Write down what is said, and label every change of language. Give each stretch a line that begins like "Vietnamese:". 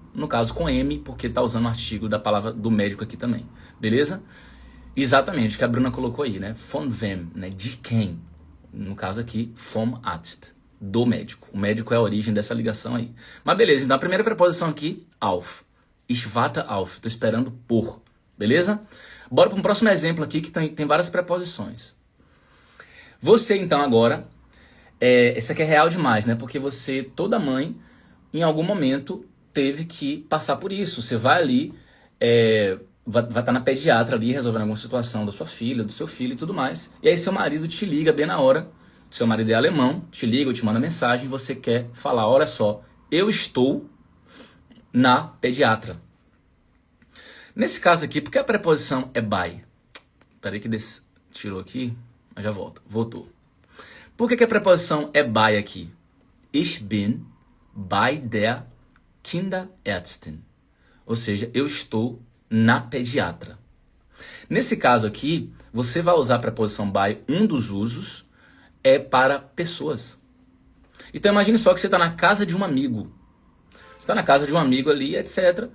Portuguese: No caso com M, porque está usando o artigo da palavra do médico aqui também. Beleza? Exatamente, o que a Bruna colocou aí, né?
German: Von wem,
Portuguese: né? De quem? No caso aqui,
German: vom Arzt,
Portuguese: do médico. O médico é a origem dessa ligação aí. Mas beleza, então a primeira preposição aqui, auf.
German: Ich warte auf,
Portuguese: estou esperando por. Beleza? Bora para um próximo exemplo aqui que tem várias preposições. Você então agora, esse aqui é real demais, né? Porque você, toda mãe, em algum momento teve que passar por isso. Você vai ali, vai estar na pediatra ali resolvendo alguma situação da sua filha, do seu filho e tudo mais. E aí seu marido te liga bem na hora. Seu marido é alemão, te liga ou te manda mensagem. Você quer falar, olha só, eu estou na pediatra. Nesse caso aqui, porque a preposição é by? Peraí que tirou aqui, mas já volta. Voltou. Por que a preposição é by aqui?
German: Ich bin bei der Kinderärztin.
Portuguese: Ou seja, eu estou na pediatra. Nesse caso aqui, você vai usar a preposição by, um dos usos é para pessoas. Então imagine só que você está na casa de um amigo. Você está na casa de um amigo ali, etc.